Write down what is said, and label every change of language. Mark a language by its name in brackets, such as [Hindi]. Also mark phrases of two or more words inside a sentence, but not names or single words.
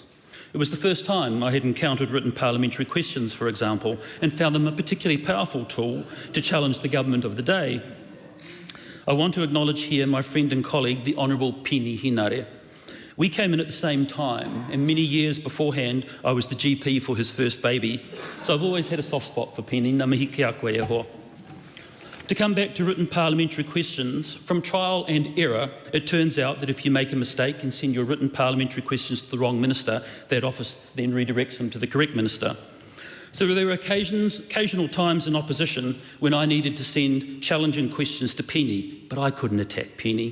[English] It was the first time I had encountered written parliamentary questions, for example, and found them a particularly powerful tool to challenge the government of the day. I want to acknowledge here my friend and colleague, the Honourable Pini Hinare. We came in at the same time, and many years beforehand, I was the GP for his first baby, so I've always had a soft spot for Pini, [Māori] ngā mihi ki a koe e hoa. [English] To come back to written parliamentary questions, from trial and error, it turns out that if you make a mistake and send your written parliamentary questions to the wrong minister, that office then redirects them to the correct minister. So there were occasional times in opposition when I needed to send challenging questions to Penny, but I couldn't attack Penny.